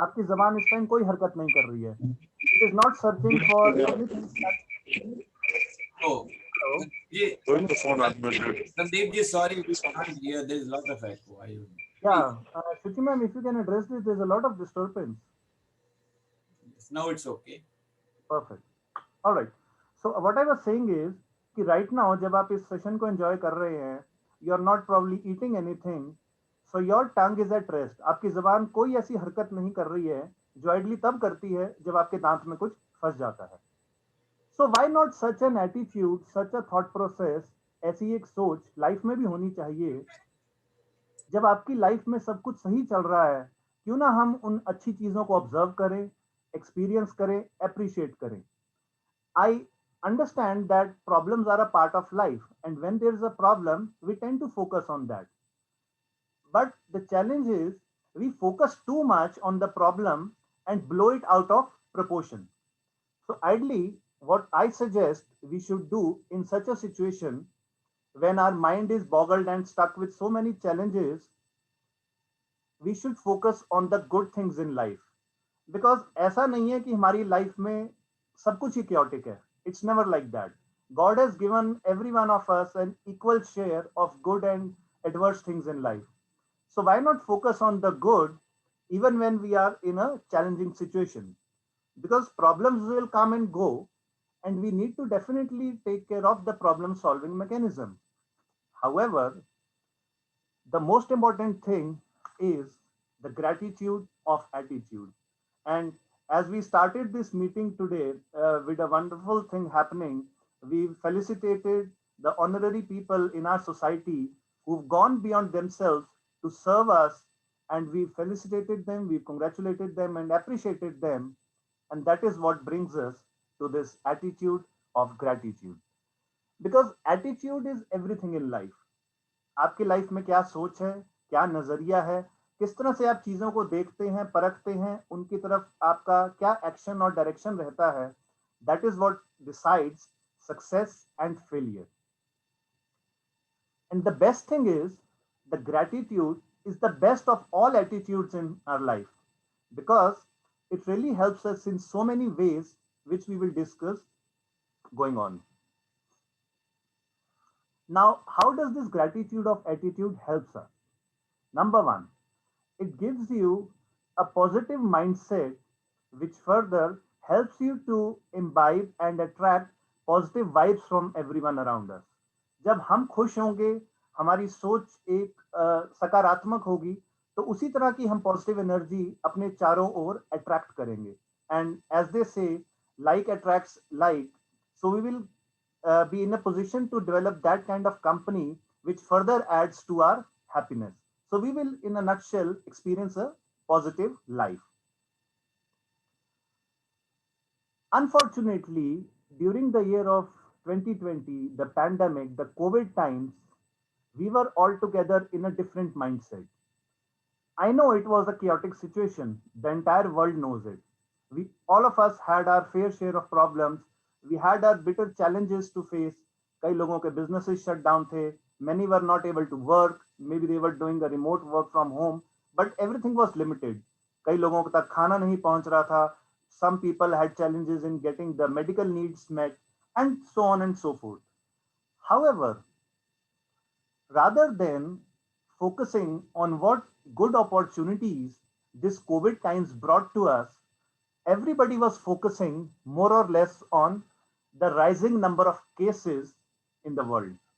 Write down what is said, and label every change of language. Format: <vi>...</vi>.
<hi>आपकी जबान इस टाइम कोई हरकत नहीं कर रही है.</hi> <en>It is not searching for anything. Oh, Sandeep ji, sorry, we can't hear. There is a lot of echo. Yeah, Shruti ma'am, if you can address this, there is a lot of disturbance. Yes, now it's okay. Perfect. All right. So what I was saying is कि right now जब आप इस session को enjoy कर रहे हैं, you are not probably eating anything, so your tongue is at rest.</en> <hi>आपकी जबान कोई ऐसी हरकत नहीं कर रही है जो आइडली तब करती है जब आपके दांत में कुछ फंस जाता है.</hi> <en>So why not such an attitude, such a thought process, ऐसी एक सोच life में भी होनी चाहिए.</en> <hi>जब आपकी लाइफ में सब कुछ सही चल रहा है, क्यों ना हम उन अच्छी चीजों को ऑब्जर्व करें, एक्सपीरियंस करें, अप्रिशिएट करें.</hi> <en>I understand that problems are a part of life, and when there is a problem, we tend to focus on that. But the challenge is we focus too much on the problem and blow it out of proportion. So ideally, what I suggest we should do in such a situation when our mind is boggled and stuck with so many challenges, we should focus on the good things in life.</en> <hi>Because ऐसा नहीं है कि हमारी life में सब कुछ ही chaotic है.</hi> <en>It's never like that. God has given every one of us an equal share of good and adverse things in life. So why not focus on the good even when we are in a challenging situation? Because problems will come and go, and we need to definitely take care of the problem solving mechanism. However, the most important thing is the gratitude of attitude. And as we started this meeting today with a wonderful thing happening, we felicitated the honorary people in our society who've gone beyond themselves to serve us, and we felicitated them, we congratulated them and appreciated them. And that is what brings us to this attitude of gratitude. Because attitude is everything in life.</en> <hi>आपकी life में क्या सोच है, क्या नजरिया है, किस तरह से आप चीजों को देखते हैं, परखते हैं, उनकी तरफ आपका क्या एक्शन और डायरेक्शन रहता है, that is what decides success and failure.</hi> <en>And the best thing is the gratitude is the best of all attitudes in our life, because it really helps us in so many ways, which we will discuss going on. Now, how does this gratitude of attitude helps us? Number one, it gives you a positive mindset, which further helps you to imbibe and attract positive vibes from everyone around us.</en> <hi>जब हम खुश होंगे, हमारी सोच एक सकारात्मक होगी, तो उसी तरह की हम पॉजिटिव एनर्जी अपने चारों ओर अट्रैक्ट करेंगे.</hi> <en>And as they say like attracts like, so we will be in a position to develop that kind of company which further adds to our happiness. So we will, in a nutshell, experience a positive life. Unfortunately, during the year of 2020, the pandemic, the COVID times, we were all together in a different mindset. I know it was a chaotic situation. The entire world knows it. All of us had our fair share of problems. We had our bitter challenges to face. कई लोगों के businesses shut down थे, Many were not able to work. Maybe they were doing a remote work from home, but everything was limited.</en> <hi>कई लोगों तक खाना नहीं पहुंच रहा था.</hi> <en>Some people had challenges in getting the medical needs met, and so on and so forth. However, rather than focusing on what good opportunities this COVID times brought to us, everybody was focusing more or less on the rising number of cases in the world.</en>